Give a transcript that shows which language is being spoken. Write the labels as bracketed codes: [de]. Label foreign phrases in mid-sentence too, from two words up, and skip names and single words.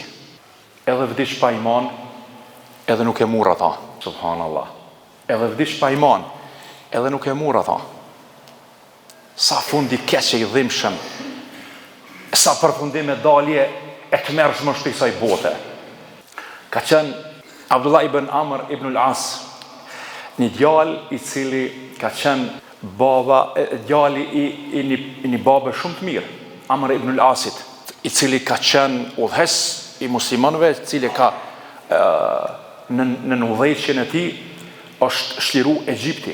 [sq] Edhe vdiq pa iman, edhe nuk e murr ata. Subhanallah. Edhe vdiq pa iman, edhe nuk e murr ata. Sa fundi keq i dhimbshëm. Sa përfundim e dalje e të mërshme shtë i saj bote. Ka qenë Abdullah ibn Amr ibn al-As, një djalë i cili ka qenë djali i një babë shumë të mirë, Amr ibn al-Asit, i cili ka qenë udhës i muslimanëve, i cili ka në udhëheqjen e tij është shliru Egjipti.